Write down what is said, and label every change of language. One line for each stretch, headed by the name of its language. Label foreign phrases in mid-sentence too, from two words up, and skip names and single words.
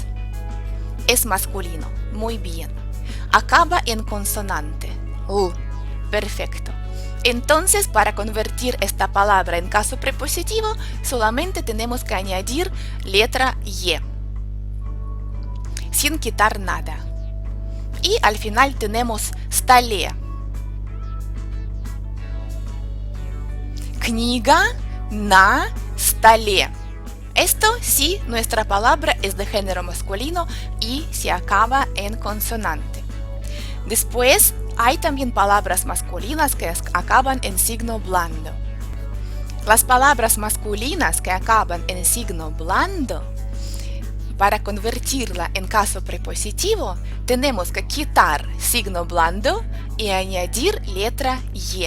Spanish: Es masculino. Muy bien. Acaba en consonante. Perfecto. Entonces, para convertir esta palabra en caso prepositivo, solamente tenemos que añadir letra Y, sin quitar nada. Y al final tenemos столе.
Russian: Книга на столе.
Spanish: Esto si nuestra palabra es de género masculino y se acaba en consonante. Después, hay también palabras masculinas que acaban en signo blando. Las palabras masculinas que acaban en signo blando, para convertirla en caso prepositivo, tenemos que quitar signo blando y añadir letra Y.